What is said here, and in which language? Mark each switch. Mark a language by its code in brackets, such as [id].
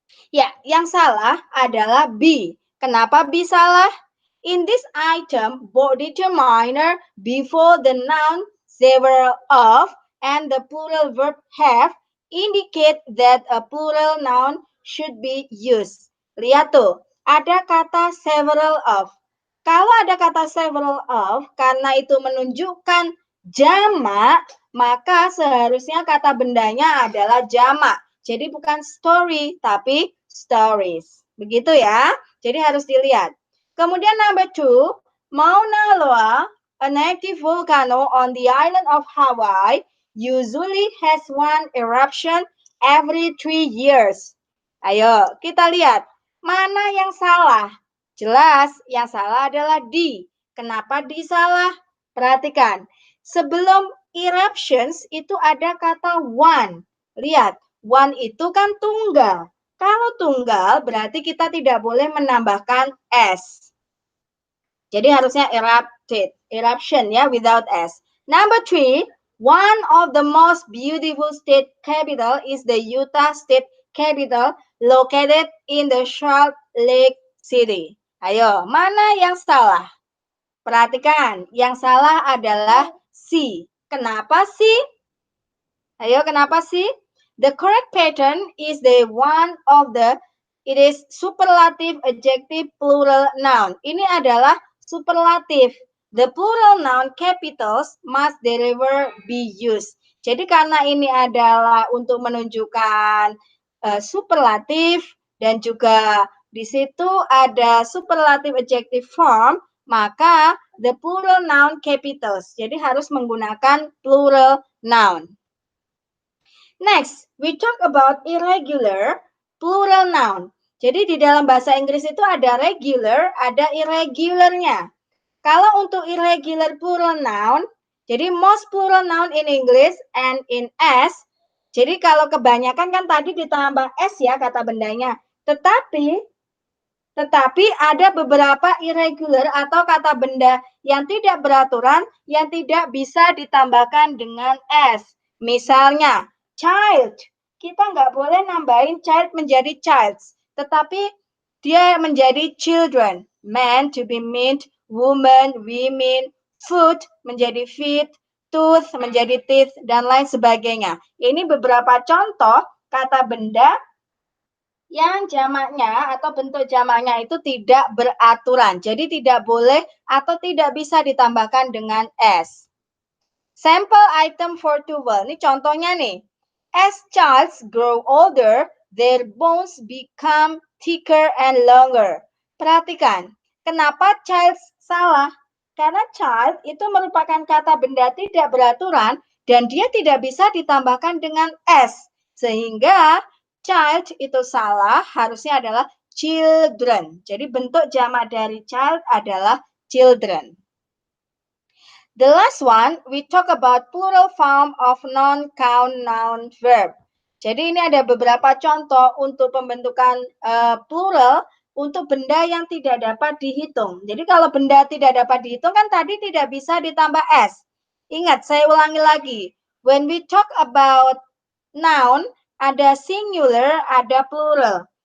[id] Ya, yang salah adalah B. Kenapa B salah? [en] In this item, both determiner before the noun several of and the plural verb have indicate that a plural noun should be used. [id] Lihat tuh, ada kata several of. Kalau ada kata several of, karena itu menunjukkan jamak, maka seharusnya kata bendanya adalah jamak. Jadi bukan story, tapi stories. Begitu ya. Jadi harus dilihat. Kemudian [en] number two, Mauna Loa, an active volcano on the island of Hawaii, usually has one eruption every 3 years. [id] Ayo, kita lihat. Mana yang salah? Jelas, yang salah adalah D. Kenapa disalah? Perhatikan, sebelum eruptions itu ada kata one. Lihat, one itu kan tunggal. Kalau tunggal berarti kita tidak boleh menambahkan s. Jadi harusnya eruption ya, [en] without s. Number 3, one of the most beautiful state capital is the Utah State Capital located in the Salt Lake City. [id] Ayo, mana yang salah? Perhatikan, yang salah adalah C. Kenapa sih? Ayo, kenapa sih? [en] The correct pattern is the one of the, it is superlative adjective plural noun. [id] Ini adalah superlatif. [en] The plural noun capitals must therefore be used. [id] Jadi karena ini adalah untuk menunjukkan superlatif dan juga di situ ada [en] superlative adjective form, [id] maka [en] the plural noun capitals. [id] Jadi harus menggunakan plural noun. [en] Next, we talk about irregular plural noun. [id] Jadi di dalam bahasa Inggris itu ada regular, ada irregularnya. Kalau untuk [en] irregular plural noun, jadi most plural noun in English and in S. [id] Jadi kalau kebanyakan kan tadi ditambah S ya kata bendanya. Tetapi ada beberapa irregular atau kata benda yang tidak beraturan yang tidak bisa ditambahkan dengan S. Misalnya, child. Kita nggak boleh nambahin child menjadi childs. Tetapi dia menjadi children. Man to be meant, woman, women, foot menjadi feet, tooth menjadi teeth, dan lain sebagainya. Ini beberapa contoh kata benda yang jamaknya atau bentuk jamaknya itu tidak beraturan. Jadi tidak boleh atau tidak bisa ditambahkan dengan S. [en] Sample item for towel. [id] Ini contohnya nih. [en] As childs grow older, their bones become thicker and longer. [id] Perhatikan, kenapa child salah? Karena child itu merupakan kata benda tidak beraturan dan dia tidak bisa ditambahkan dengan S. Sehingga child itu salah, harusnya adalah children. Jadi bentuk jamak dari child adalah children. [en] The last one, we talk about plural form of non-count noun verb. [id] Jadi ini ada beberapa contoh untuk pembentukan plural untuk benda yang tidak dapat dihitung. Jadi kalau benda tidak dapat dihitung kan tadi tidak bisa ditambah S. Ingat, saya ulangi lagi. [en] When we talk about noun, [id] ada singular, ada plural.